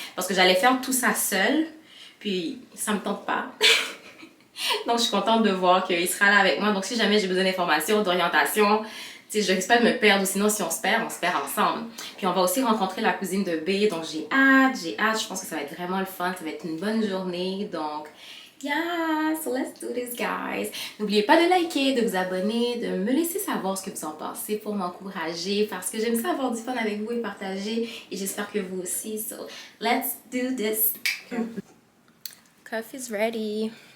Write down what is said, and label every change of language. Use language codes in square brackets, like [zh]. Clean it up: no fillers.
[fr] Parce que j'allais faire tout ça seule. Puis, ça me tente pas. Donc, je suis contente de voir qu'il sera là avec moi. Donc, si jamais j'ai besoin d'informations, d'orientation, je risque pas de me perdre. Ou sinon, si on se perd ensemble. Puis, on va aussi rencontrer la cousine de B. Donc, j'ai hâte. Je pense que ça va être vraiment le fun. Ça va être une bonne journée. [en] Donc, yeah, so let's do this, guys. [fr] N'oubliez pas de liker, de vous abonner, de me laisser savoir ce que vous en pensez pour m'encourager. Parce que j'aime ça avoir du fun avec vous et partager. Et j'espère que vous aussi. [en] So, let's do this. Coffee's ready.